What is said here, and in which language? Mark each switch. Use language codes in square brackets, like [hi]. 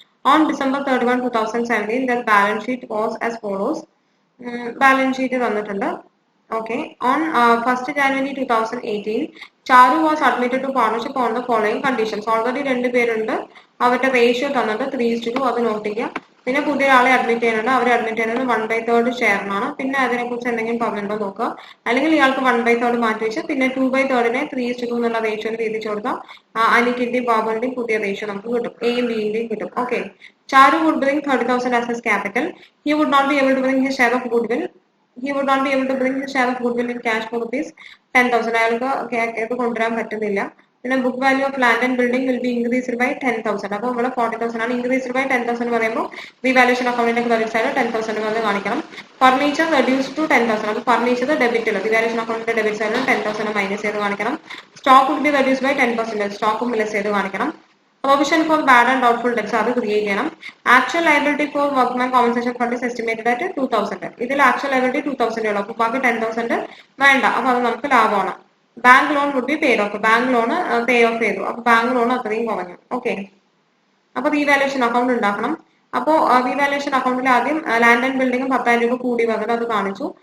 [en] On December 31, 2017, their balance sheet was as follows. Balance sheet [ml] തന്നിട്ടുണ്ട്. [en] Okay, on 1st January 2018, Charu was admitted to partnership on the following conditions. [ml] Already രണ്ട് പേരുണ്ട്, അവരുടെ ratio തന്നിട്ട് 3:2, അത് not ചെയ്യുക. പിന്നെ പുതിയ ആളെ അഡ്മിറ്റ് ചെയ്യുന്നുണ്ട്, അവരെ അഡ്മിറ്റ് ചെയ്യുന്നത് 1/3 ഷെയറിനാണ്. പിന്നെ അതിനെക്കുറിച്ച് എന്തെങ്കിലും പറഞ്ഞിട്ടുണ്ടോ നോക്കുക. അല്ലെങ്കിൽ ഇയാൾക്ക് 1/3 മാറ്റി വെച്ച് പിന്നെ 2/3 3:2 എന്നുള്ള റേഷ്യോയിൽ വീതിച്ചു കൊടുക്കാം. അനിക്കിന്റെയും ബാബുവിന്റെയും പുതിയ റേഷ്യോ നമുക്ക് കിട്ടും, എയും ബിന്റെയും കിട്ടും. [en] Okay, Charu would bring 30,000 as his capital. He would not be able to bring his share of goodwill. In cash for rupees 10,000. [ml] അയാൾക്ക് ഇത് കൊണ്ടുവരാൻ പറ്റുന്നില്ല. പിന്നെ [en] Book value of land and building will be increased by 10,000. [ml] അപ്പോൾ നമ്മൾ 40,000 ആണ്, [en] increased by [ml] 10,000 പറയുമ്പോൾ revaluation അക്കൗണ്ടിന്റെ ക്രെഡിറ്റ് സൈഡ് 10,000 വന്ന് കാണിക്കണം. Furniture [en] reduce to [ml] 10,000. അപ്പോൾ ഫർണിച്ചർ ഡെബിറ്റിൽ റീവാലുവേഷൻ അക്കൗണ്ടിന്റെ ഡെബിറ്റ് സൈഡിൽ 10,000 മൈനസ് ചെയ്ത് കാണിക്കണം. [en] Stock would be reduce by 10%. [ml] സ്റ്റോക്കും less ചെയ്ത് കാണിക്കണം. [en] Provision for bad and doubtful debts [ml] അത് ക്രിയേറ്റ് ചെയ്യണം. [en] Actual liability for workman compensation fund is estimated at 2,000. [ml] ഇതിൽ ആക്ച്വൽ ലയബിലിറ്റി 2,000 ഉള്ളൂ, അപ്പോൾ ബാക്കി 10,000 വേണ്ട, അപ്പോൾ അത് നമുക്ക് ലാഭമാണ്. [en] Bank loan would be paid off. Bank loan pay off [ml] ചെയ്തു, അപ്പോൾ [en] bank loan [ml] അത്രയും കുറഞ്ഞു. ഓക്കെ, അപ്പോൾ റീവാലുവേഷൻ അക്കൗണ്ട് ഉണ്ടാക്കണം. അപ്പോൾ റീവാലുവേഷൻ അക്കൗണ്ടിൽ ആദ്യം ലാൻഡ് ആൻഡ് ബിൽഡിംഗ് 10,000 രൂപ കൂടി വന്നത് അത് കാണിച്ചു.